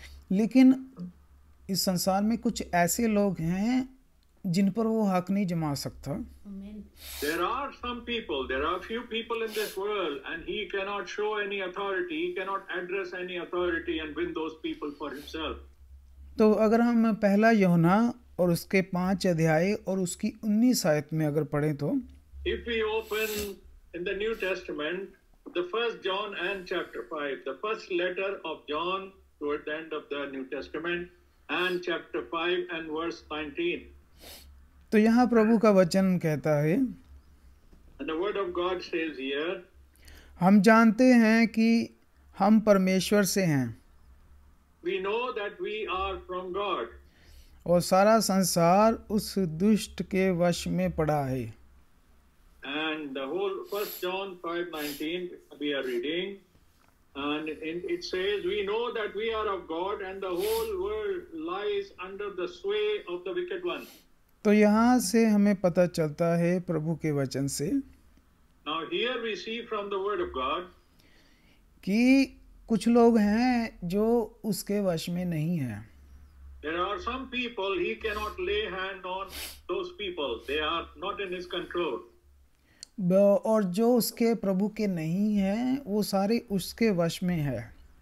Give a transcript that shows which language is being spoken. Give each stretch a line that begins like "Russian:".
Hindi: लेकिन इस संसार में कुछ ऐसे लोग हैं जिन पर वो हक नहीं जमा सकता।
English: There are some people, there are few people in this world, and he cannot show any authority, he cannot address any authority and win those people for himself.
Hindi: तो अगर हम पहला यूहन्ना और उसके 5 अध्याय और उसकी 19 आयत में अगर पढ़ें तो
English: If we open in the New Testament, the first John and chapter 5, the first letter of John toward the end of the New Testament, and chapter 5 and verse 19.
Hindi: तो यहाँ प्रभु का वचन कहता है,
English: And the word of God says here,
Hindi: हम जानते हैं कि हम परमेश्वर से हैं
English: we know that we are from God.
Hindi: और सारा संसार उस दुष्ट के वश में पड़ा है।
English: And the whole first John 5:19 we are reading, and it says, we know that we are of God and the whole world lies under the sway of the wicked one.
Hindi: तो यहाँ से हमें पता चलता है प्रभु के वचन से
English: Now here we see from the word of God
Hindi: कि कुछ लोग हैं जो उसके वश में नहीं हैं।
English: There are some people he cannot lay hand on those people, they are not in his control.
Hindi: और जो उसके प्रभु के नहीं हैं वो सारे उसके वश में है।